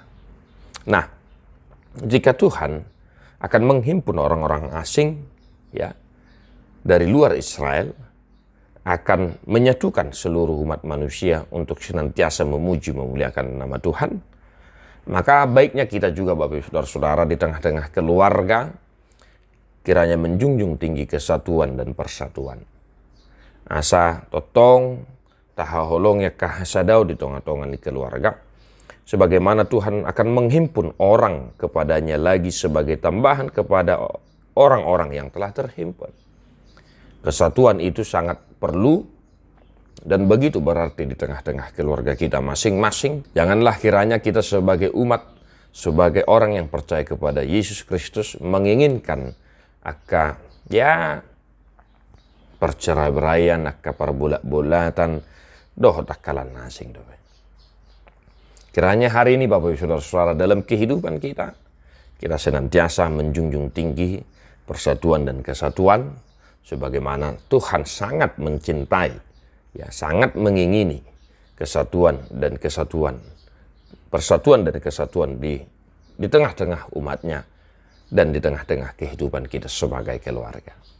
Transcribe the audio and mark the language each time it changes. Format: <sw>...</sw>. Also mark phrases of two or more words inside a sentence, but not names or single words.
<id>Nah, jika Tuhan akan menghimpun orang-orang asing, ya, dari luar Israel, akan menyatukan seluruh umat manusia untuk senantiasa memuji, memuliakan nama Tuhan, maka baiknya kita juga Bapak Ibu Saudara-saudara di tengah-tengah keluarga kiranya menjunjung tinggi kesatuan dan persatuan.</id> <bbc>asa totong tahaholong ya kahasadau di tonga-tonga di keluarga.</bbc> <id>Sebagaimana Tuhan akan menghimpun orang kepadanya lagi sebagai tambahan kepada orang-orang yang telah terhimpun. Kesatuan itu sangat perlu dan begitu berarti di tengah-tengah keluarga kita masing-masing. Janganlah kiranya kita sebagai umat, sebagai orang yang percaya kepada Yesus Kristus menginginkan percerai-beraian, perbulat-bulatan, takalan nasing. Kiranya hari ini Bapak Ibu Saudara-saudara dalam kehidupan kita senantiasa menjunjung tinggi persatuan dan kesatuan sebagaimana Tuhan sangat mencintai, sangat mengingini persatuan dan kesatuan di tengah-tengah umatnya dan di tengah-tengah kehidupan kita sebagai keluarga.</id>